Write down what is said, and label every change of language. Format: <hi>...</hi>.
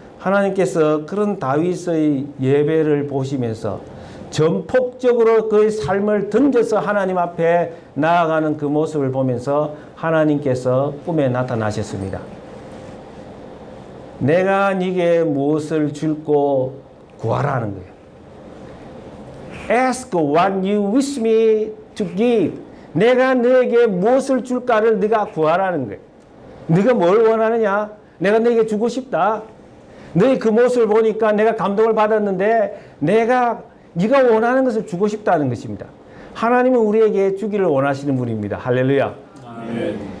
<ko>하나님께서 그런 다윗의 예배를 보시면서 전폭적으로 그의 삶을 던져서 하나님 앞에 나아가는 그 모습을 보면서 하나님께서 꿈에 나타나셨습니다. 내가 네게 무엇을 줄고 구하라는 거예요.</ko> <en>Ask what you wish me to give.</en> <ko>내가 너에게 무엇을 줄까를 네가 구하라는 거예요. 네가 뭘 원하느냐? 내가 너에게 주고 싶다. 너의 그 모습을 보니까 내가 감동을 받았는데 네가 원하는 것을 주고 싶다는 것입니다. 하나님은 우리에게 주기를 원하시는 분입니다. 할렐루야. 아멘.</ko>